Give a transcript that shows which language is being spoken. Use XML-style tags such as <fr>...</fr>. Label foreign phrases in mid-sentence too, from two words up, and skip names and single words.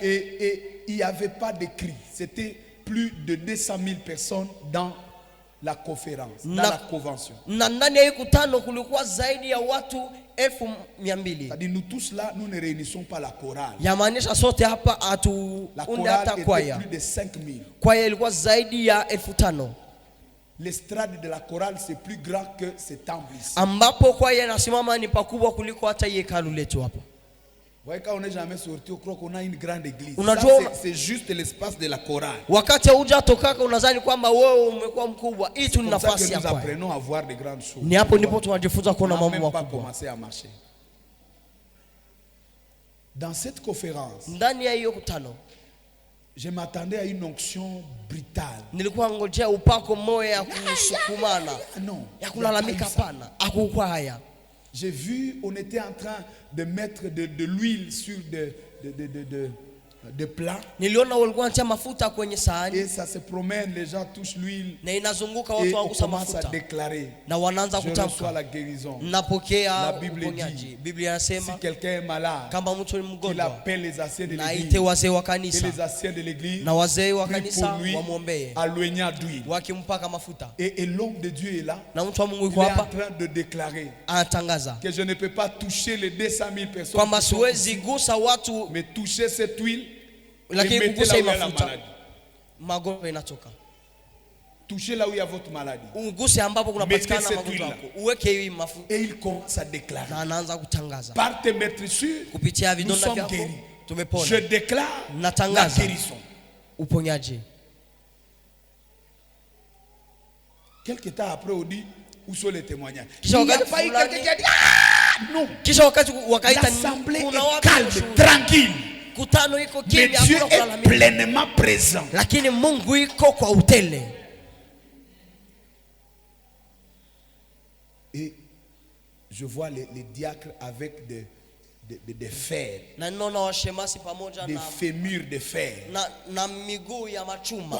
<fr>Et il n'y avait pas de cris. C'était plus de 200 000 personnes dans la conférence, dans la convention.</fr> <sw>Na ndani ya hii kutano kulikuwa zaidi ya watu 200,000.</sw> <fr>C'est-à-dire nous tous là, nous ne réunissons pas la chorale.</fr> <sw>Yamaanisha sote hapa</sw> <fr>La</fr> <sw>hatuunde hata</sw> <fr>chorale était</fr> <sw>kwaya.</sw> <fr>plus de 5 000.</fr> <sw>Kwaya ilikuwa zaidi ya 5,000,</sw> <fr>L'estrade de la chorale, c'est plus grand que ce temple ici.</fr> <sw>ambapo kwaya inasimama ni pakubwa kuliko hata hii hekalu letu hapa.</sw> <fr>Vous voyez, quand on n'est jamais sorti, on croit qu'on a une grande église.</fr> <sw>Unajua-</sw> <fr>Ça, c'est juste l'espace de la chorale.</fr> <sw>Wakati hujatokaka unadhani kwamba wewe umekuwa mkubwa. Hii tu ni</sw> <fr>Comme ça</fr> <sw>nafasi</sw> <fr>que</fr> <sw>ya</sw> <fr>nous</fr> <sw>kwaya.</sw> <fr>apprenons à voir de grandes choses.</fr> <sw>Ni hapo ndipo tunajifunza</sw> <fr>On</fr> <sw>kuona</sw> <fr>n'a</fr> <sw>mambo</sw> <fr>même pas</fr> <sw>makubwa.</sw> <fr>commencé à marcher. Dans cette conférence,</fr> <sw>Ndani ya hiyo kutano</sw> <fr>je m'attendais à une onction brutale.</fr> <sw>nilikuwa ngojea upako moyo ya kusukumana,</sw> <fr>Ah non,</fr> <sw>ya kulalamika. Hapana, hakukuwa haya.</sw> <fr>j'ai vu, on était en train de mettre de l'huile sur de plat.</fr> <sw>Niliona walikuwa wanatia mafuta kwenye sahani.</sw> <fr>Et ça se promène, les gens touchent l'huile.</fr> <sw>Na inazunguka</sw> <fr>Et</fr> <sw>watu</sw> <fr>on</fr> <sw>wanagusa</sw> <fr>commence à</fr> <sw>mafuta.</sw> <fr>déclarer.</fr> <sw>Na wanaanza</sw> <fr>Je reçois</fr> <sw>kutamka.</sw> <fr>la guérison.</fr> <sw>Napokea</sw> <fr>La Bible</fr> <sw>uponyaji.</sw> <fr>dit,</fr> <sw>Biblia</sw> <fr>si</fr> <sw>inasema</sw> <fr>quelqu'un est malade,</fr> <sw>kama mtu ni</sw> <fr>qu'il</fr> <sw>mgonjwa,</sw> <fr>appelle les anciens de</fr> <sw>na ite</sw> <fr>l'église.</fr> <sw>wazee wa</sw> <fr>Et</fr> <sw>kanisa.</sw> <fr>les anciens de l'église</fr> <sw>Na wazee wa</sw> <fr>prient</fr> <sw>kanisa</sw> <fr>pour lui,</fr> <sw>wamwombee.</sw> <fr>aloignant d'huile.</fr> <sw>Wakimpaka mafuta.</sw> <fr>Et l'homme de Dieu est là.</fr> <sw>Na mtu wa Mungu</sw> <fr>Il</fr> <sw>yuko</sw> <fr>est en</fr> <sw>hapa</sw> <fr>train de déclarer</fr> <sw>anatangaza</sw> <fr>que je ne peux pas toucher les 200 000 personnes</fr> <sw>kwamba</sw> <fr>qui sont</fr> <sw>siwezi</sw> <fr>ici,</fr> <sw>gusa watu,</sw> <fr>mais toucher cette huile et</fr> <sw>lakini</sw> <fr>mettez</fr> <sw>kugusa</sw> <fr>là</fr> <sw>hii</sw> <fr>où il y a la</fr> <sw>mafuta</sw> <fr>maladie.</fr> <sw>magonjwa inatoka.</sw> <fr>Touchez là où il y a votre maladie.</fr> <sw>Uguse ambapo kunapatikana</sw> <fr>Mettez cette</fr> <sw>magonjwa</sw> <fr>huile</fr> <sw>yako. Uweke hii mafuta</sw> <fr>Et il commence à déclarer.</fr> <sw>na anaanza kutangaza.</sw> <fr>Par tes meurtrissures,</fr> <sw>Kupitia</sw> <fr>nous</fr> <sw>vidonda</sw> <fr>sommes</fr> <sw>vyako</sw> <fr>guéris. Je</fr> <sw>tumepona.</sw> <fr>déclare la</fr> <sw>Natangaza</sw> <fr>guérison.</fr> <sw>uponyaji.</sw> <fr>Quelques temps après, on dit où sont les témoignages. Il</fr> <sw>Kisha</sw> <fr>n'y a</fr> <sw>wakati</sw> <fr>pas eu</fr> <sw>fulani-</sw> <fr>quelqu'un qui a dit ah non.</fr> <sw>Kisha wakati wakaita</sw> <fr>L'assemblée</fr> <sw>kuna</sw> <fr>est</fr> <sw>watu</sw> <fr>calme,</fr> <sw>washuhuda.</sw> <fr>tranquille.</fr> <sw>Kutano iko</sw> <fr>Mais</fr> <sw>kimya,</sw> <fr>Dieu</fr> <sw>hakuna</sw> <fr>est</fr> <sw>kulalamika.</sw> <fr>pleinement présent.</fr> <sw>Lakini Mungu iko kwa utele.</sw> <fr>Et je vois les diacres avec des fers,</fr> <sw>Na ninaona washemasi pamoja</sw> <fr>des</fr> <sw>na</sw> <fr>fémurs de fer.</fr> <sw>na miguu ya machuma</sw>